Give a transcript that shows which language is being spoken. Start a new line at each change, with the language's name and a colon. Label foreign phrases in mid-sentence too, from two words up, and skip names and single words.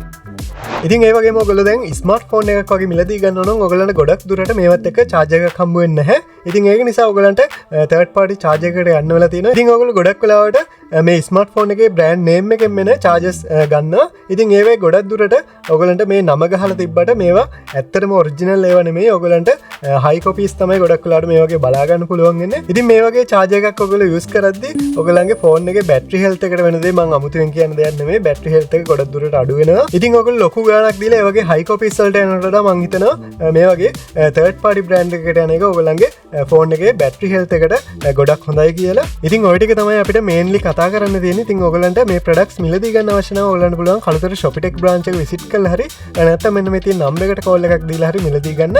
Sinhala: ඉතින් ඒ වගේම ඔයගොල්ලෝ දැන් ස්මාර්ට්ෆෝන් එකක් වගේ මිලදී ගන්න ඕන නම් ඔයගොල්ලන්ට ගොඩක් දුරට මේවත් එක්ක charger එකක් හම්බ වෙන්නේ නැහැ. ඉතින් ඒක නිසා ඔයගොල්ලන්ට
English: third party charger
Sinhala: එකකට යන්න වෙලා තියෙනවා. ඉතින් ඔයගොල්ලෝ ගොඩක් වෙලාවට මේ ස්මාර්ට්ෆෝන් එකේ
English: brand name
Sinhala: එකෙන් මෙන්න chargers ගන්නවා. ඉතින් ඒවේ ගොඩක් දුරට ඔයගොල්ලන්ට මේ නම ගහලා තිබ්බට මේවා ඇත්තටම original ඒවා නෙමෙයි. ඔයගොල්ලන්ට
English: high copies
Sinhala: තමයි ගොඩක් වෙලාවට මේ වගේ බලා ගන්න පුළුවන් වෙන්නේ. ඉතින් මේ වගේ charger එකක් ඔයගොල්ලෝ use කරද්දී ඔයගොල්ලන්ගේ phone එකේ
English: battery health
Sinhala: එකට වෙන දේ මම අමුතුවෙන් කියන්න දෙයක් නෙමෙයි.
English: battery health
Sinhala: එක ගොඩක් දුරට අඩු වෙනවා. ඉතින් ඔයගොල්ලෝ ලොකු ගාණක් දීලා ඒ වගේ
English: high copies
Sinhala: වලට යනකොට මම හිතනවා මේ වගේ
English: third party brand
Sinhala: එකකට යන එක ඔයගොල්ලන්ගේ phone එකේ
English: battery health
Sinhala: එකට ගොඩක් හොඳයි කියලා. ඉතින් ওই ටික තමයි අපිට mainly කතා කරන්න තියෙන්නේ. ඉතින් ඔයගොල්ලන්ට මේ products මිලදී ගන්න අවශ්‍ය නම් ඔයගොල්ලන්ට පුළුවන් කලුතර Shopitech branch එක visit කරලා හරි නැත්නම් මෙන්න මේ තියෙන number එකට call එකක් දීලා හරි මිලදී ගන්න.